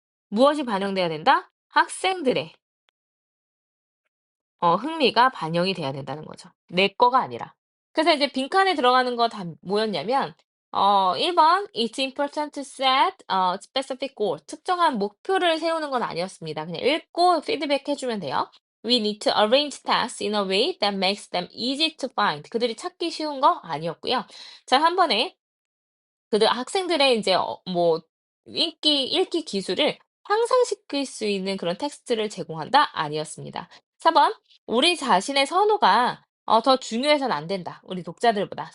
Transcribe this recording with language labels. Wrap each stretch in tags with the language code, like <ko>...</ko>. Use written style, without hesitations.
<ko>무엇이 반영돼야 된다? 학생들의 흥미가 반영이 돼야 된다는 거죠. 내 거가 아니라. 그래서 이제 빈칸에 들어가는 거 다 뭐였냐면 1 번</ko> <en>"It's important to set a specific goal."</en> <ko>특정한 목표를 세우는 건 아니었습니다. 그냥 읽고 피드백해 주면 돼요.</ko> <en>"We need to arrange tasks in a way that makes them easy to find."</en> <ko>그들이 찾기 쉬운 거 아니었고요. 자, 한 번에 그들 학생들의 인제 뭐 읽기 기술을 향상시킬 수 있는 그런 텍스트를 제공한다? 아니었습니다. 4 번 "우리 자신의 선호가 더 중요해서는 안 된다, 우리 독자들보다."</ko>